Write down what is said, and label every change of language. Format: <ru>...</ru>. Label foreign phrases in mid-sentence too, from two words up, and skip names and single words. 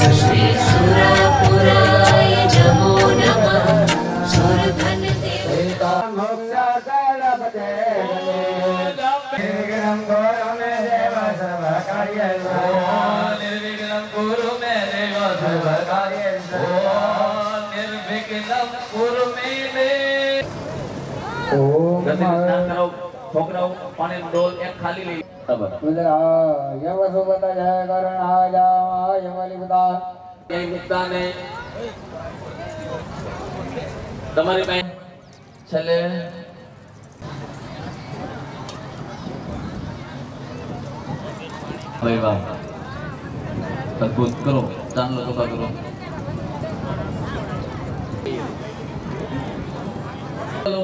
<sa>श्रीसुरापुराय नमो नमः सुरधन देवताय निर्विघ्नं कुरु मे देव सर्वकार्येषु निर्विघ्नं कुरु मे देव</sa> <gu>છોકરાઓ પાણી ડોલ એક ખાલી લઈ તમારી પાસે છેલ્લે ભાઈ વાહ અદભુત કરો ચાંદલો ટોકા કરો ચલો</gu>